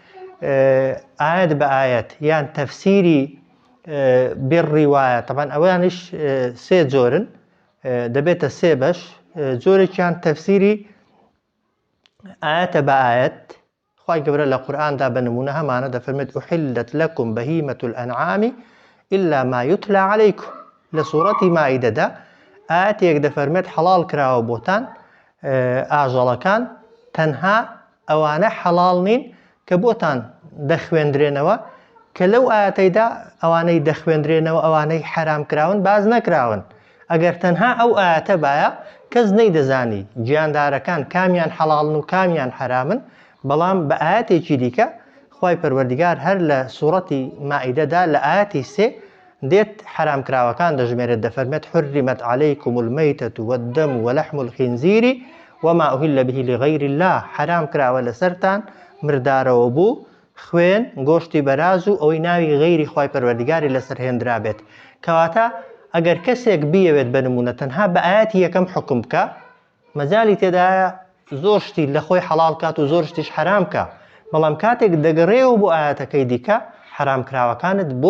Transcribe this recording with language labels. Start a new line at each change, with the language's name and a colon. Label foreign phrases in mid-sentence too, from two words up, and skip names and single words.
Central Kurdish: ئاەت بە ئاەت یان تەفسیری بڕیوایە طبعا ئەوانش سێ جۆرن دەبێتە سێ بەش جۆرێکیان تەفسیری ئاەتە بە ئاەت خوای گەورە لە قورئاندا بە نمونە هەمانە دەفەرمێت
Arabic: ئوحیلت لەکم بەهیمەة الأنعام إلا ما يتلى عليكم
Central Kurdish: لە سوورەتی مائیدەدا ئاەتێک دەفەرمێت حەڵاڵ کراوە بۆتان ئاژەڵەکان تەنها ئەوانە حەڵاڵ نین کە بۆتان دەخوێندرێنەوە کە لەو ئاەتەیدا ئەوانەی دەخوێندرێنەوە ئەوانەی حرام کراون باز نەکراون ئەگەر تەنها ئەو ئاەتە بایە کەس نەیدەزانی گیاندارەکان کامیان حەڵاڵن و کامیان حرامن بەڵام بە ئاەتێکی دیکە خوای پەروەردیگار هەر لە سوورەتی مائیدەدا لە ئاەتی سێ دێت حرام کراوەکان دەژمێرێت دەفەرمێت
Arabic: حرمت عليكم الميتة والدم ولحم الخنزير وما أهل به لغير الله
Central Kurdish: حرام کراوە لەسەرتان مردارەوە بوو خوێن گۆشتی بەراز و ئەوەی ناوی غەیری خوای پەروەردیگاری لەسەر هێنرا بێت کەواتە ئەگەر کەسێک بیەوێت بنمونە تەنها بە ئاەتی یەکەم حکم بکە مەجالی تێدایە زۆر شتی لە خۆی حەڵاڵ کات و زۆر شتیش حرام کە بەڵام کاتێک دەگەڕێەوە بۆ ئاەتەکەی دیکە حرام کراوەکانت بۆ